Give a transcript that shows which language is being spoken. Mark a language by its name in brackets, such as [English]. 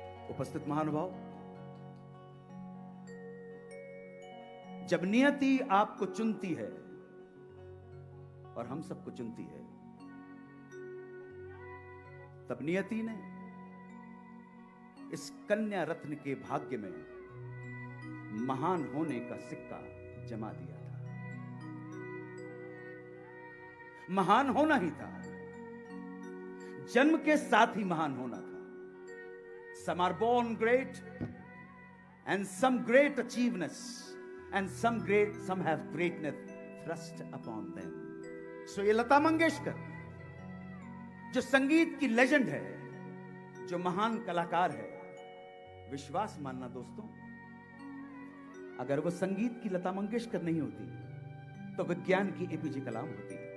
[Hindi] उपस्थित महानुभाव, जब नियति आपको चुनती है और हम सबको चुनती है, तब नियति ने इस कन्या रत्न के भाग्य में महान होने का सिक्का जमा दिया था। महान होना ही था, जन्म के साथ ही महान होना था। [English] Some are born great and some great achievements and some have greatness thrust upon them. [Hindi] So ये लता मंगेशकर जो संगीत की लेजेंड है, जो महान कलाकार है, विश्वास मानना दोस्तों, अगर वो संगीत की लता मंगेशकर नहीं होती तो विज्ञान की एपीजे कलाम होती।